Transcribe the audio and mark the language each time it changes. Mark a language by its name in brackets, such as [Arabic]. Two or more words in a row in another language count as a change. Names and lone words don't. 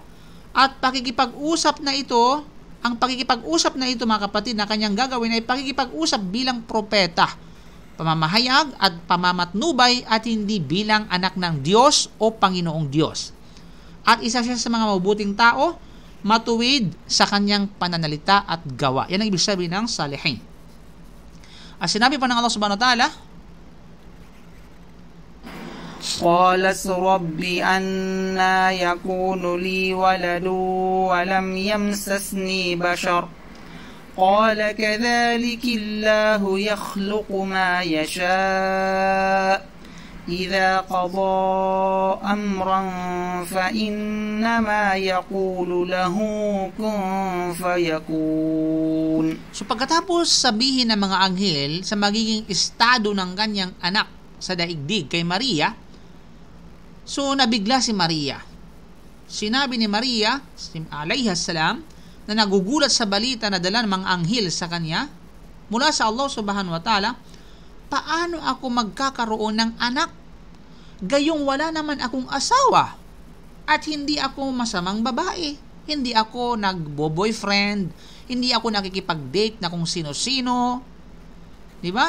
[Filipino] At pakikipag-usap na ito, mga kapatid, na kanyang gagawin ay pakikipag-usap bilang propeta, pamamahayag at pamamatnubay, at hindi bilang anak ng Diyos o Panginoong Diyos. At isa siya sa mga mabuting tao, matuwid sa kanyang pananalita at gawa. Yan ang ibig sabihin ng salihin. At sinabi pa ng Allah [Arabic] سبحانه وتعالى, قالت رب أنا يكون لي ولد ولم يمسسني بشر قال كذلك الله يخلق ما يشاء إذا قضى أمرا فإنما يقول له كن فيكون. [Filipino] So pagkatapos sabihin ng mga anghel sa magiging estado ng kanyang anak sa daigdig kay Maria, so nabigla si Maria. Sinabi ni Maria [Arabic] عليها السلام [Filipino] na nagugulat sa balita na dala ng mga anghel sa kanya mula sa Allah [Arabic] سبحانه وتعالى, [Filipino] paano ako magkakaroon ng anak? Gayong wala naman akong asawa at hindi ako masamang babae. Hindi ako nagbo-boyfriend, hindi ako nakikipag-date na kung sino-sino. Di ba?